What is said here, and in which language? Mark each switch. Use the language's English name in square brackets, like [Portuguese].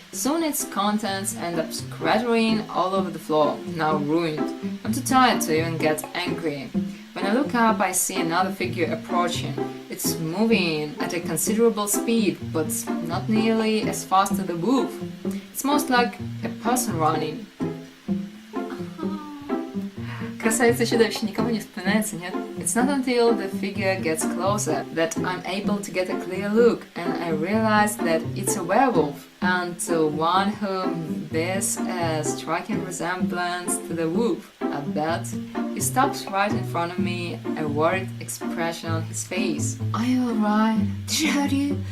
[English] Soon its contents end up scattering all over the floor, now ruined. I'm too tired to even get angry. When I look up, I see another figure approaching. It's moving at a considerable speed, but not nearly as fast as the wolf. It's most like a person running. [Russian] Красавица и чудовище никому не вспоминается, нет? [English] It's not until the figure gets closer that I'm able to get a clear look and I realize that it's a werewolf and one who bears a striking resemblance to the wolf. At that, he stops right in front of me, a worried expression on his face. Are you alright? Did she hurt you?